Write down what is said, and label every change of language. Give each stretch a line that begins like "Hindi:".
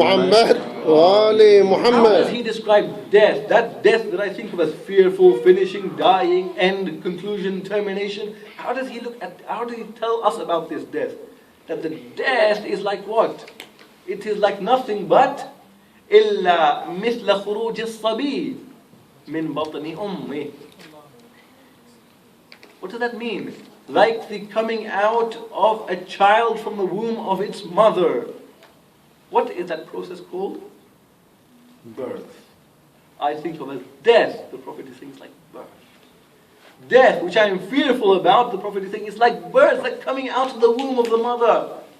English: How does he describe death? That death that I think of as fearful, finishing, dying, end, conclusion, termination. How does he tell us about this death? That the death is like what? It is like nothing but
Arabic: إِلَّا مِثْلَ خُرُوجِ الصَّبِيِّ مِنْ بَطْنِ أُمِّهِ.
English: What does that mean? Like the coming out of a child from the womb of its mother. What is that process called? Birth. I think of as death. The Prophet is saying it's like birth. Death, which I am fearful about, the Prophet is saying it's like birth, like coming out of the womb of the mother.